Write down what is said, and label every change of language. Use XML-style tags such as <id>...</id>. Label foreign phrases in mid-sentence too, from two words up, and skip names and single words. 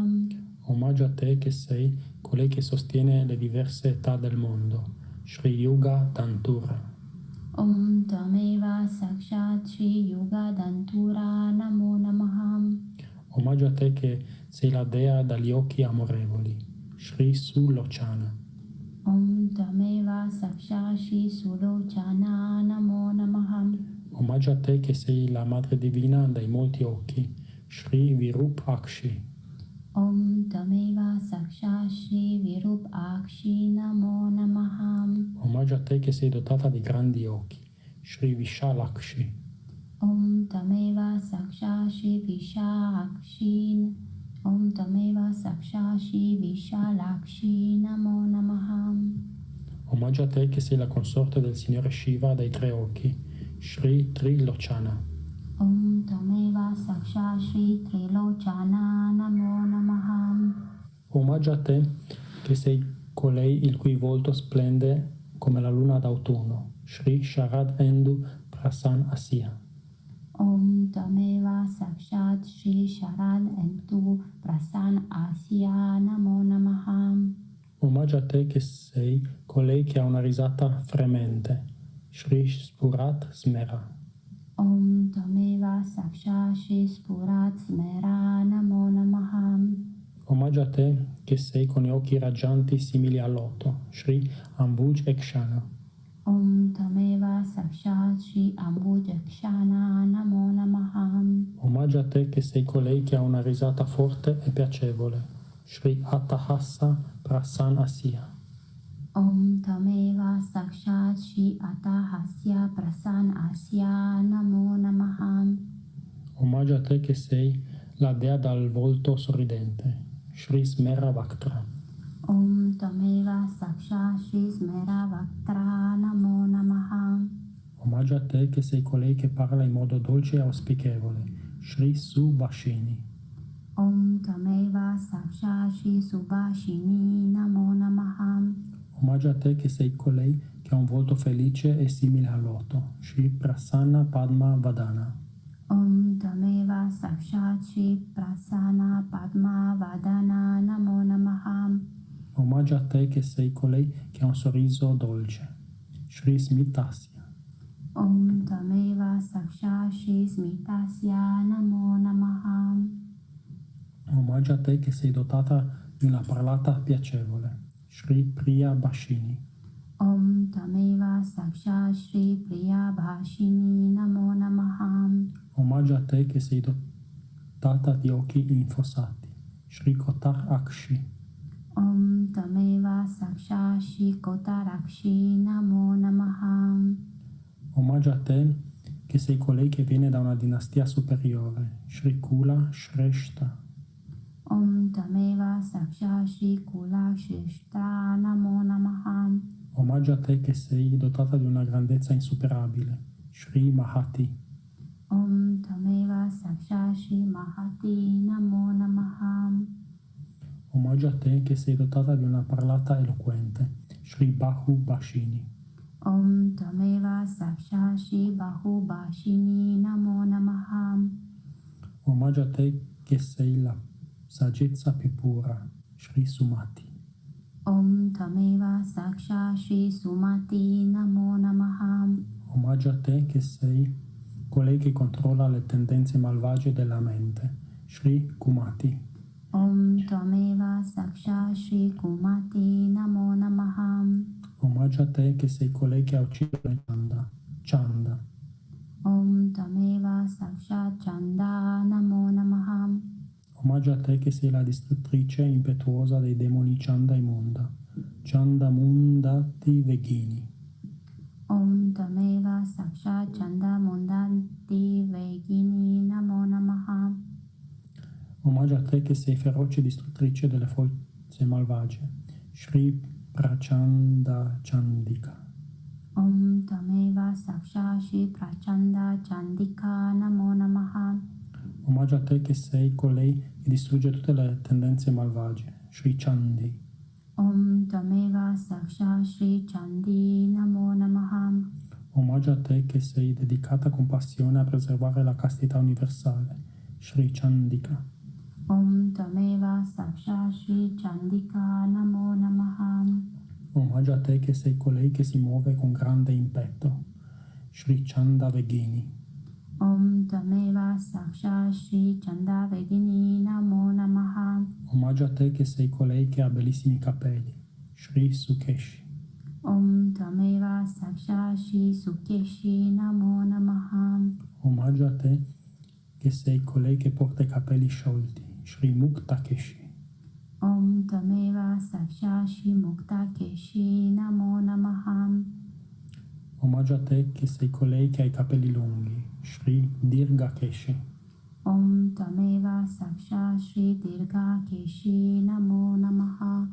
<it>Omaggio a te che sei colei che sostiene le diverse età del mondo, Shri Yuga Dantura.</it> <sa>Om Tameva Saksha Shri Yuga Dantura Namo Namaha.</sa> <it>Omaggio a te che sei la dea dagli occhi amorevoli, Shri Sulochana.</it> <sa>Om Tameva Saksha Shri Sulochana Namo Namaha.</sa> <it>Omaggio a te che sei la madre divina dai molti occhi, Shri Virupakshi.</it> <sa>Om Tameva Saksha Shri Virupakshi Namo Namaha.</sa> <it>Omaggio a te che sei dotata di grandi occhi, Shri Vishalakshi.</it> <sa>Om Tameva Saksha Shri Vishalakshi. Om Tameva Saksha Shri Vishalakshi Namo Namaha.</sa> <it>Omaggio a te che sei la consorte del Signore Shiva dai tre occhi, Shri Trilochana.</it> <sa>Om Tameva Saksha Shri Trilochana Namo Namaha.</sa> <it>Omaggio a te che sei colei il cui volto splende come la luna d'autunno, Shri Sharad Endu Prasan Asya.</it> <sa>Om Tameva Sakshat Shri Sharad Entu Prasan Asya Namo Namaha.</sa> <it>Omaggio a te che sei colei che ha una risata fremente, Shri Spurat Smera.</it> <sa>Om Tameva Sakshat Shri Spurat Smera Namo Namaha.</sa> <it>Omaggio a te che sei con gli occhi raggianti simili al loto, Shri Ambuj Ekshana.</it> <sa>Om Tameva Sakshat Shri Ambujakshana Namo Namaha.</sa> <it>Omaggio a te che sei colei che ha una risata forte e piacevole, Shri Atahassa Prasan Asya.</it> <sa>Om Tameva Sakshat Shri Atahasya Prasan Asya Namo Namaha.</sa> <it>Omaggio a te che sei la dea dal volto sorridente, Shri Smera Vaktra.</it> <sa>Om Tameva Sakshat Shri Smera Vaktra Namo Namaha.</sa> <it>Omaggio a te che sei colei che parla in modo dolce e auspichevole, Shri Subhashini.</it> <sa>Om Tameva Sakshat Shri Subhashini Namo Namaha.</sa> <it>Omaggio a te che sei colei che ha un volto felice e simile al loto, Shri Prasanna Padma Vadana.</it> <sa>Om Tameva Sakshat Shri Prasanna Padma Vadana Namo Namaha.</sa> <it>Omaggio a te che sei colei che ha un sorriso dolce, Shri Smitasya.</it> <sa>ॐ तमेव साक्षात् Shri Smitasya नमो नमः.</sa> <it>Omaggio a te che sei dotata di una parlata piacevole, Shri Priya Bhashini.</it> <sa>Om Tameva Sakshat Shri Priya Bhashini Namo Namaha.</sa> <it>Omaggio a te che sei dotata di occhi infossati, Shri Kotar Akshi.</it> <sa>Om Tameva Sakshat Shri Kotarakshi Namo Namaha.</sa> <it>Omaggio a te che sei colei che viene da una dinastia superiore, Shri Kula Shrestha.</it> <sa>Om Tameva Sakshat Shri Kula Shrestha Namo Namaha.</sa> <it>Omaggio a te che sei dotata di una grandezza insuperabile, Shri Mahati.</it> <sa>ॐ तमेव साक्षात् Shri Mahati नमो नमः.</sa> <it>Omaggio a te che sei dotata di una parlata eloquente, Shri Bahu Bhashini.</it> <sa>Om Tameva Sakshat Shri Bahu Bhashini Namo Namaha.</sa> <it>Omaggio a te che sei la saggezza più pura, Shri Sumati.</it> <sa>ॐ तमेव साक्षात् Shri Sumati नमो नमः.</sa> <it>Omaggio a te che sei colei che controlla le tendenze malvagie della mente, Shri Kumati.</it> <sa>ॐ तमेव साक्षात् Shri Kumati नमो नमः.</sa> <it>Omaggio a te che sei colei che ha ucciso Chanda.</it> <sa>ॐ तमेव साक्षात् Chanda नमो नमः.</sa> <it>Omaggio a te che sei la distruttrice impetuosa dei demoni Chanda immonda, Chandamundati Vegini.</it> <sa>Om Tameva Saksha Chanda Mundanti Vegini Namo Namaha.</sa> <it>Omaggio a te che sei feroce distruttrice delle forze malvagie. Shri Prachanda Chandika.</it> <sa>Om Tameva Saksha Shri Prachanda Chandika Namo Namaha.</sa> <it>Omaggio a te che sei colei che distrugge tutte le tendenze malvagie. Shri Chandi.</it> <sa>ॐ तमेव साक्ष Shri Chandi नमो नमः.</sa> <it>Omaggio a te che sei dedicata con passione a preservare la castità universale. Shri Chandika.</it> <sa>Om Tameva Saksha Shri Chandika Namo Namaha.</sa> <it>Omaggio a te che sei colei che si muove con grande impeto. Shri Chanda Vegini.</it> <sa>Om Tameva Saksha Shri Chanda Vegini Namo Namaha.</sa> <it>Omaggio a te che sei colei che ha bellissimi capelli. Shri Sukeshi.</it> <sa>ॐ तमेव साक्ष Shri Sukeshi नमो नमः.</sa> <it>Omaggio a te che sei colei che porta i capelli sciolti. Shri Mukta Keshi.</it> <sa>Om Tameva Saksha Shri Mukta Keshi Namo Namaha.</sa> <it>Omaggio a te che sei colei che ha i capelli lunghi. Shri Dirga Keshi.</it> <sa>Om Tameva Saksha Shri Dirga Keshi Namo Namaha.</sa>